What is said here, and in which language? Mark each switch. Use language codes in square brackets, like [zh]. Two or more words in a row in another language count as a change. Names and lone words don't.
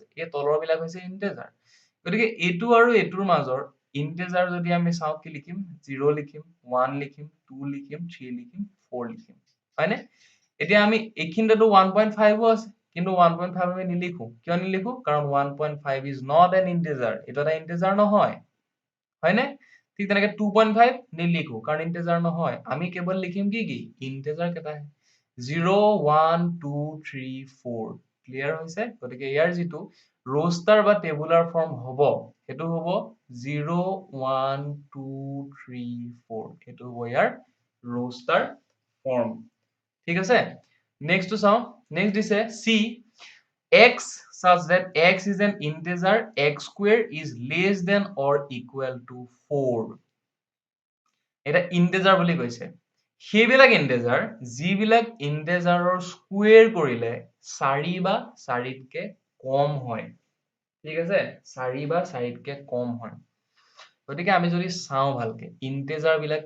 [as] এই তলৰ বিলাক হৈছে ইন্টিজাৰ গতিকে এটো আৰু এটোৰ মাজৰ ইন্টিজাৰ যদি আমি চাও কি লিখিম 0 লিখিম 1 লিখিম 2 লিখিম 3 লিখিম 4 লিখিম হয়নে এতিয়া আমি এইখিনতেটো 1.5 ও আছে কিন্তু 1.5 আমি নিলিখো কিয় নিলিখো কাৰণ [en] 1.5 is not an integer [as] এটা এটা ইন্টিজাৰ নহয় হয়নে ঠিক তেনেকে 2.5 নিলিখো কাৰণ ইন্টিজাৰ নহয় আমি কেৱল লিখিম কি কি ইন্টিজাৰ কেটা 0 1 2 3 4 ক্লিয়াৰ হৈছে গতিকে ইয়াৰ যেটো roster বা [en] tabular form [as] হ'ব হেতু হ'ব 0 1 2 3 4 হেতু হ'ব ইয়াৰ [en] roster form [as] ঠিক আছে নেক্সট টো চাও নেক্সট দিছে [en] c x such that x is an integer x square is less than or equal to 4 [as] এটা ইন্টিজাৰ বুলি কৈছে সেইবিলাক ইন্টিজাৰ যিবিলাক ইন্টিজাৰৰ স্কোয়াৰ কৰিলে 4 বা 4তকে কম হয় ঠিক আছে 4 বা 4তকে কম হয় গতিকে আমি যদি চাও ভালকে ইন্টিজাৰ বিলাক